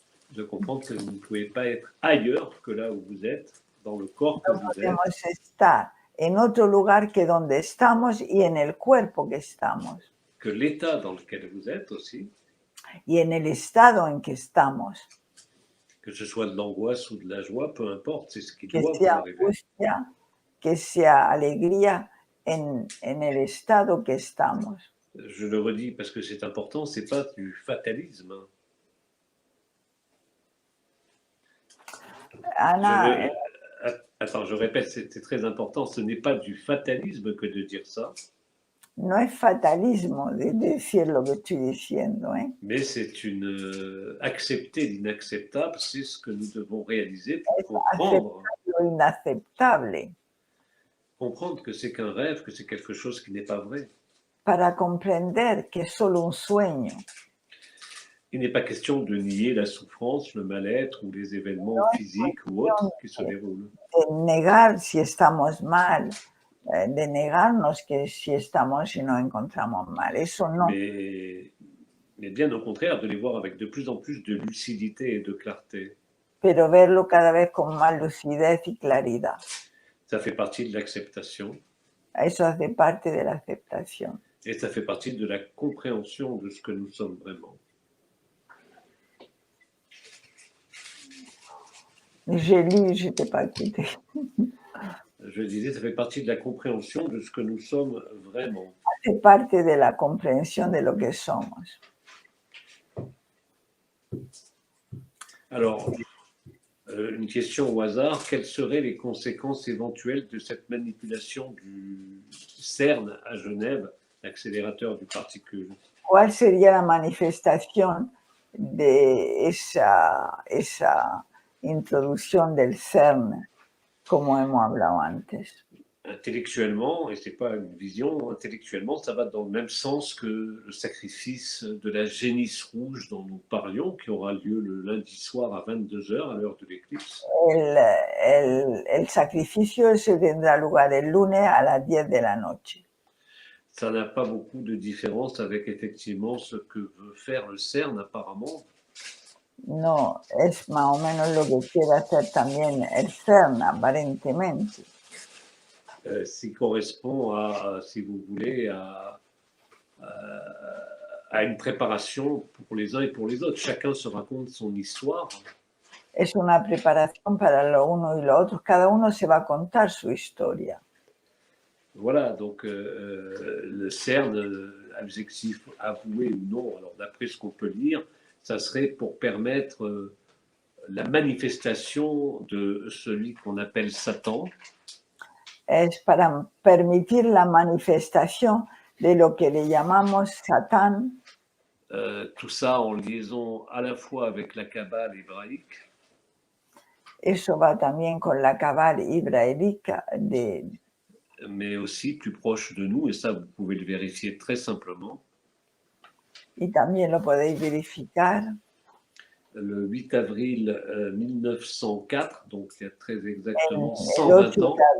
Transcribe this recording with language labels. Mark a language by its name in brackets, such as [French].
[French] De comprendre que vous ne pouvez pas être ailleurs que là où vous êtes, dans le corps que [Spanish] No [French] vous êtes. [Spanish] podemos estar en otro lugar que donde estamos y en el cuerpo que estamos. [French] Que l'état dans lequel vous êtes aussi. [Spanish] Y en el estado en que estamos. [French] Que ce soit de l'angoisse ou de la joie, peu importe, c'est ce qui [Spanish] que [French] doit vous [Spanish] sea [French] arriver. [Spanish] angustia, que sea alegría en el estado que estamos. [French] Je le redis parce que c'est important, c'est pas du fatalisme. Ana, Attends, je répète, c'est très important, ce n'est pas du fatalisme que de dire ça. [Spanish] No es fatalismo de decir lo que estoy diciendo, ¿eh? [French] Mais c'est une accepter l'inacceptable, c'est ce que nous devons réaliser pour comprendre. [Spanish] Lo inaceptable. [French] Comprendre que c'est qu'un rêve, que c'est quelque chose qui n'est pas vrai. [Spanish] Para comprender que es solo un sueño. [French] Il n'est pas question de nier la souffrance, le mal-être ou les événements physiques ou autres qui se déroulent. [Spanish] De negar si estamos mal, de negarnos que si estamos y nos encontramos mal. Eso no. [French] Mais bien au contraire, de les voir avec de plus en plus de lucidité et de clarté. [Spanish] Pero verlo cada vez con más lucidez y claridad. [French] Ça fait partie de l'acceptation. [Spanish] Eso hace parte de la aceptación. [French] Et ça fait partie de la compréhension de ce que nous sommes vraiment. J'ai lu, je t'ai pas écouté. Je disais, ça fait partie de la compréhension de ce que nous sommes vraiment. [Spanish] Hace parte de la comprensión de lo que somos. [French] Alors, une question au hasard, quelles seraient les conséquences éventuelles de cette manipulation du CERN à Genève, l'accélérateur du particule? [Spanish] ¿Cuál sería la manifestación de esa introducción del CERN, como hemos hablado antes? [French] Intellectuellement, et ce n'est pas une vision, intellectuellement, ça va dans le même sens que le sacrifice de la génisse rouge dont nous parlions, qui aura lieu le lundi soir à 22h à l'heure de l'éclipse. [Spanish] El sacrificio se tendrá lugar el lunes a las 10 de la noche. [French] Ça n'a pas beaucoup de différence avec effectivement ce que veut faire le CERN apparemment. [Spanish] No, es más o menos lo que quiere hacer también el CERN, aparentemente. [French] Qui correspond à, si vous voulez, à une préparation pour les uns et pour les autres. Chacun se raconte son histoire. [Spanish] Es una preparación para lo uno y lo otro. Cada uno se va a contar su historia. [French] Voilà, donc le CERN, objectif avoué ou non, alors d'après ce qu'on peut lire, ça serait pour permettre la manifestation de celui qu'on appelle Satan. [Spanish] Es para permitir la manifestación de lo que le llamamos Satán. [French] Tout ça en liaison à la fois avec la Kabbale hébraïque. [Spanish] Eso va también con la Cabal hebraica [French] mais aussi plus proche de nous, et ça vous pouvez le vérifier très simplement. [Spanish] Y también lo podéis verificar. [French] Le 8 avril 1904, donc il y a très exactement 120 ans.